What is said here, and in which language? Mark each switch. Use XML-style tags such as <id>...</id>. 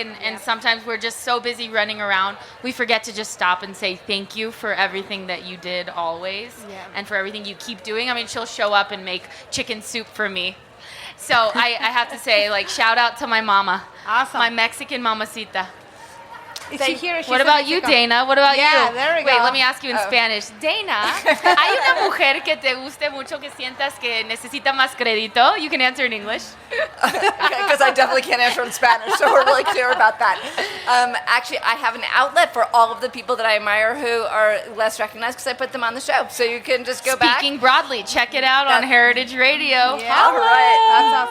<en>And sometimes we're just so busy running around, we forget to just stop and say thank you for everything that you did always. And for everything you keep doing. I mean, she'll show up and make chicken soup for me. So I have to say, shout out to my mama. Awesome. My Mexican mamacita. Is she here? What about you, Dana? What about you? Yeah, there we Wait, go. let me ask you in Spanish.</en> <es>Dana, ¿hay una mujer que te guste mucho que sientas que necesita más crédito?</es> <en>You can answer in English. Because I definitely can't answer in Spanish, so we're really clear about that. Actually, I have an outlet for all of the people that I admire who are less recognized because I put them on the show. So you can just go back. Speaking broadly, check it out on Heritage Radio. Yeah. All right.</en>